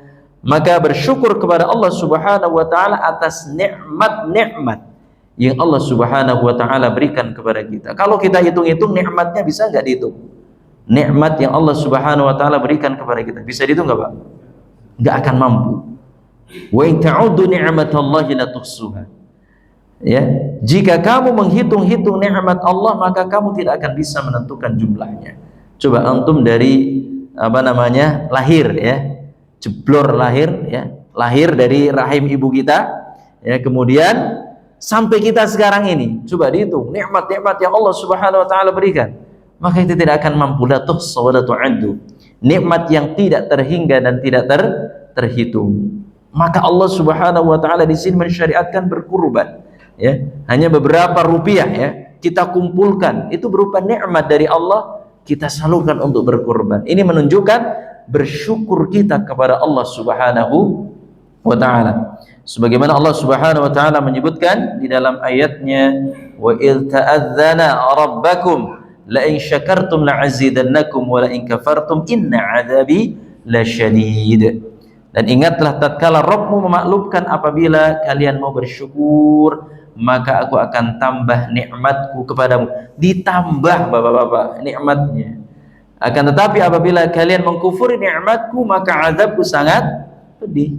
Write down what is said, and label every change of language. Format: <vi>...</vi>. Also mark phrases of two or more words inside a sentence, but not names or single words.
<id>Maka bersyukur kepada Allah</id> <ar>سبحانه وتعالى</ar> <id>atas nikmat-nikmat yang Allah</id> <ar>سبحانه وتعالى</ar> <id>berikan kepada kita. Kalau kita hitung-hitung nikmatnya bisa enggak dihitung? Nikmat yang Allah</id> <ar>سبحانه وتعالى</ar> <id>berikan kepada kita bisa dihitung enggak, Pak? Enggak akan mampu.</id> <ar>وإن تعدوا نعمة الله لا تحصوها.</ar> <id>Ya, jika kamu menghitung-hitung nikmat Allah maka kamu tidak akan bisa menentukan jumlahnya. Coba antum dari lahir ya. Jeblor lahir ya, lahir dari rahim ibu kita ya, kemudian sampai kita sekarang ini coba dihitung nikmat-nikmat yang Allah</id> <ar>سبحانه وتعالى</ar> <id>berikan, maka itu tidak akan mampu</id> <ar>لا تحصى ولا تعد.</ar> <id>Nikmat yang tidak terhingga dan tidak terhitung. Maka Allah</id> <ar>سبحانه وتعالى</ar> <id>di sini mensyariatkan berkurban ya, hanya beberapa rupiah ya kita kumpulkan, itu berupa nikmat dari Allah, kita salurkan untuk berkurban. Ini menunjukkan bersyukur kita kepada Allah</id> <ar>سبحانه وتعالى.</ar> <id>Sebagaimana Allah</id> <ar>سبحانه وتعالى</ar> <id>menyebutkan di dalam ayatnya</id> <ar>وإذ تأذن ربكم لئن شكرتم لأزيدنكم ولئن كفرتم إن عذابي لشديد.</ar> <id>Dan ingatlah tatkala Rabbmu memaklumkan apabila kalian mau bersyukur maka aku akan tambah nikmatku kepadamu. Ditambah Bapak-bapak nikmatnya. Akan tetapi apabila kalian mengkufuri nikmatku maka azabku sangat pedih.</id>